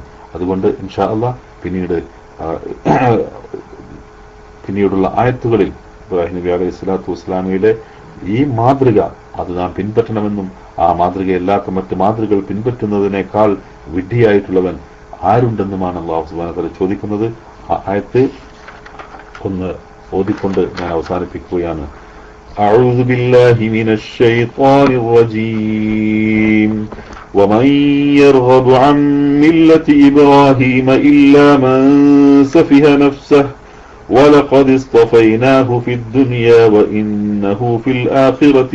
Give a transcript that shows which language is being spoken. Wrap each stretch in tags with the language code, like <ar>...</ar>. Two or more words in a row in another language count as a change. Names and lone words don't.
<ml>അതുകൊണ്ട്</ml> <ar>إن شاء الله</ar> <ml>പിന്നീടുള്ള ആയത്തുകളിൽ ഇബ്രാഹിം നബി</ml> <ar>عليه الصلاة والسلام</ar> <ml>ഈ മാതൃക അത് നാം പിൻപറ്റണമെന്നും, ആ മാതൃകയല്ലാത്ത മറ്റ് മാതൃകകൾ പിൻപറ്റുന്നതിനേക്കാൾ വിഡ്ഢിയായിട്ടുള്ളവൻ ആരുണ്ടെന്നുമാണ് അല്ലാഹു</ml> <ar>سبحانه وتعالى</ar> <ml>ചോദിക്കുന്നത്. ആ ആയത്ത് ഒന്ന് ഓതിക്കൊണ്ട് ഞാൻ അവസാനിപ്പിക്കുകയാണ്.</ml> <ar>أعوذ بالله من الشيطان الرجيم ومن يرغب عن ملة إبراهيم إلا من سفه نفسه ولقد اصطفيناه في الدنيا وإنه في الآخرة</ar>